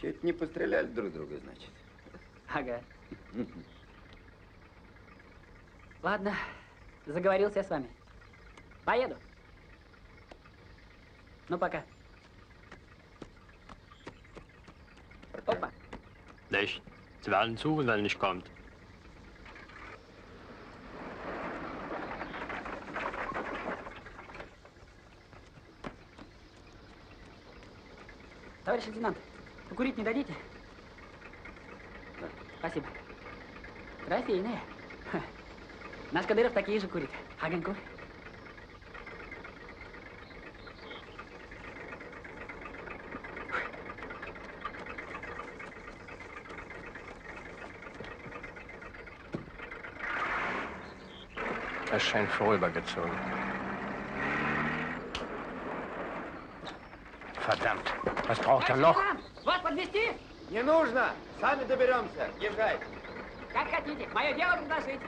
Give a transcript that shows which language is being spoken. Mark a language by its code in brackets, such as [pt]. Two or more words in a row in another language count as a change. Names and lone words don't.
[ru] Чуть не постреляли друг друга, значит. Ага. Ладно, заговорился я с вами. Поеду. Ну, пока. Опа. [de] Nicht. Sie werden suchen, wenn er nicht kommt. [ru] Товарищ лейтенант, покурить не дадите? Да. Спасибо. Трофейные. Ха. Наш Кадыров такие же курит. Огоньку. [de] Er scheint vorübergezogen. Verdammt, was braucht er noch? [ru] Вас подвезти? Не нужно! Сами доберемся. Езжай. Как хотите. Мое дело предложить.